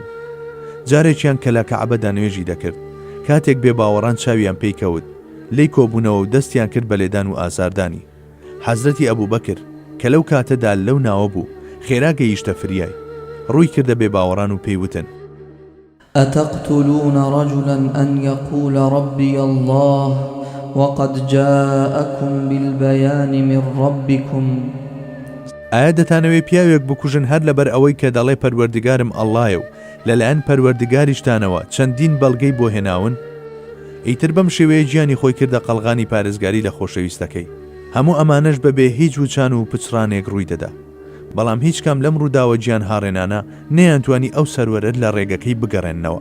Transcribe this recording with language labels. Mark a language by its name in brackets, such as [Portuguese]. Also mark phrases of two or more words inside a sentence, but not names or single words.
[Central Kurdish] جارێکیان کە لە کەعبەدا نوێژی دەکرد، کاتێک بێباوەڕان چاویان پێی کەوت، لی کۆبوونەوە و دەستیان کرد بە لێدان و ئازاردانی. حەزرەتی ئەبوبەکر کە لەو کاتەدا لەو ناوە بوو، خێرا گەیشتە فریای، ڕووی کردە بێباوەڕان و پێیوتن: [Arabic] أتقتلون رجلا أن يقول ربي الله وقد جاءكم بالبيان من ربكم. [Central Kurdish] ئایا دەتانەوێت پیاوێک بکوژن هەر لەبەر ئەوەی کە دەڵێ پەروەردگارم ئەڵڵایە و لەلایەن پەروەردگاریشتانەوە چەندین بەڵگەی بۆ هێناون؟ ئیتر بەم شێوەیە گیانی خۆی کردە قەڵغانی پارێزگاری لە خۆشەویستەکەی. هەموو ئەمانەش بەبێ هیچ وچان و پچڕانێک ڕووی دەدا، بەڵام هیچ کام لەم ڕووداوە گیان هاڕێنانە نەیانتوانی ئەو سەروەرە لە ڕێگەکەی بگەڕێننەوە.